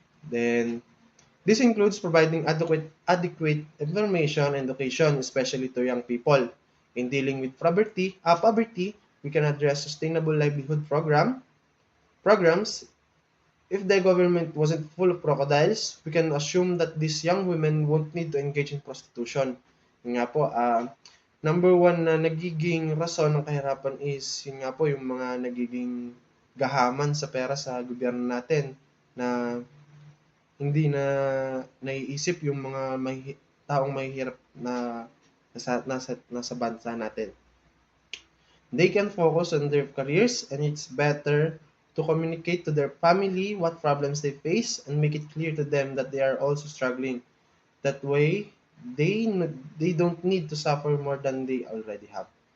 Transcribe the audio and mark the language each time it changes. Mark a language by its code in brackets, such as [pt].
[en] Then, this includes providing adequate information and education, especially to young people. In dealing with poverty, we can address sustainable livelihood programs. If the government wasn't full of crocodiles, we can assume that these young women won't need to engage in prostitution. [tl] Yun nga po, number one na nagiging rason ng kahirapan is, yun nga po, yung mga nagiging gahaman sa pera sa gobyerno natin, na hindi na naiisip yung mga taong mahihirap na nasa bansa natin. [en] They can focus on their careers, and it's better to communicate to their family what problems they face and make it clear to them that they are also struggling. That way, they don't need to suffer more than they already have.